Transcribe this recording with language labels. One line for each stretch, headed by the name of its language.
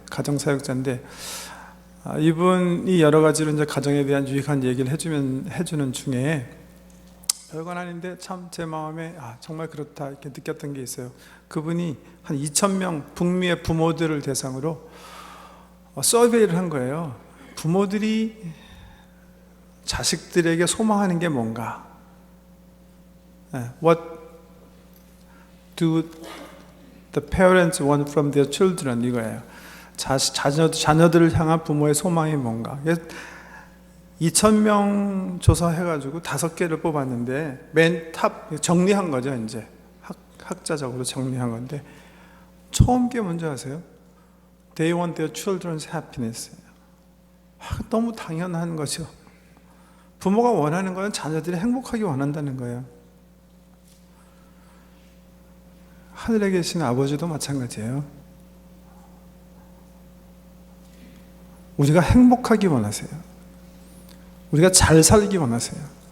Korean: 가정사역자인데 이분이 여러 가지로 이제 가정에 대한 유익한 얘기를 해주는 중에 별건 아닌데 참 제 마음에 정말 그렇다 이렇게 느꼈던 게 있어요. 그분이 한 2,000명 북미의 부모들을 대상으로 서베이를 한 거예요. 부모들이 자식들에게 소망하는 게 뭔가?
English: What do the parents want from their children?
Korean: 이거예요. 자녀들을 향한 부모의 소망이 뭔가? 2,000명 조사해가지고 5개를 뽑았는데 맨 탑 정리한 거죠. 이제 학자적으로 정리한 건데 처음 게 뭔지 아세요?
English: They want their children's happiness.
Korean: 너무 당연한 거죠. 부모가 원하는 거는 자녀들이 행복하게 원한다는 거예요. 하늘에 계신 아버지도 마찬가지예요. 우리가 행복하기 원하세요. 우리가 잘 살기 원하세요.